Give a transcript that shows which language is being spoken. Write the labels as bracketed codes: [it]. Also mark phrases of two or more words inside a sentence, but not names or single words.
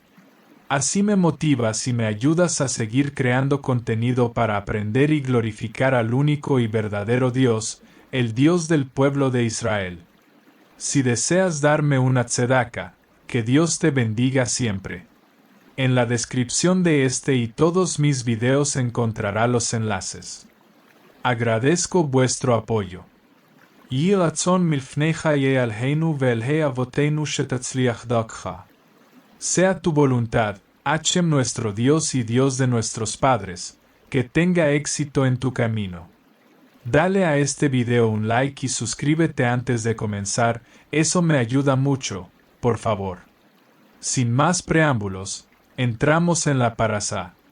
[es] Así me motivas y me ayudas a seguir creando contenido para aprender y glorificar al único y verdadero Dios, el Dios del pueblo de Israel. Si deseas darme una tzedaka, que Dios te bendiga siempre. En la descripción de este y todos mis videos encontrará los enlaces. Agradezco vuestro apoyo. [he] יהי רצון מלפניך ה' אלהינו ואלהי אבותינו שתצליח דרכך. [es] Sea tu voluntad, Hashem nuestro Dios y Dios de nuestros padres, que tenga éxito en tu camino. Dale a este video un like y suscríbete antes de comenzar, eso me ayuda mucho, por favor. Sin más preámbulos, entramos en la parasá.